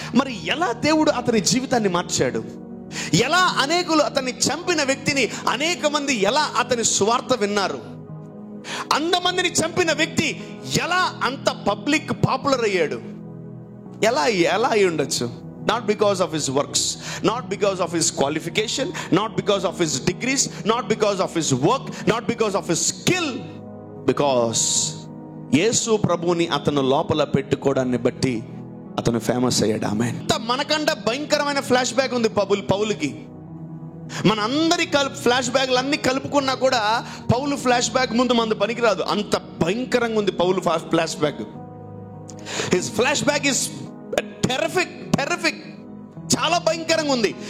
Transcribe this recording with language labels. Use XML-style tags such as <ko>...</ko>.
<te>మరి ఎలా దేవుడు అతని జీవితాన్ని మార్చాడు? ఎలా అనేకులు అతన్ని చంపిన వ్యక్తిని అనేక మంది ఎలా అతని సువార్త విన్నారు? అంతమందిని చంపిన వ్యక్తి ఎలా అంత పాపులర్ అయ్యాడు? ఎలా అయి ఉండొచ్చు?</te> <en>Not because of his works, not because of his qualification, not because of his degrees, not because of his work, not because of his skill, because</en> <te>యేసు ప్రభువుని అతను లోపల పెట్టుకోవడాన్ని బట్టి అతను ఫేమస్ అయ్యాడు. ఆమేన్. మనకంటే భయంకరమైన ఫ్లాష్ బ్యాక్ ఉంది పౌలుకి. మన అందరి ఫ్లాష్ బ్యాక్లు అన్ని కలుపుకున్నా కూడా పౌలు ఫ్లాష్ బ్యాక్ ముందు మంది పనికిరాదు. అంత భయంకరంగా ఉంది పౌలు flash back.</te> <en>His flash back is terrific.</en> <te>చాలా భయంకరంగా ఉంది.</te>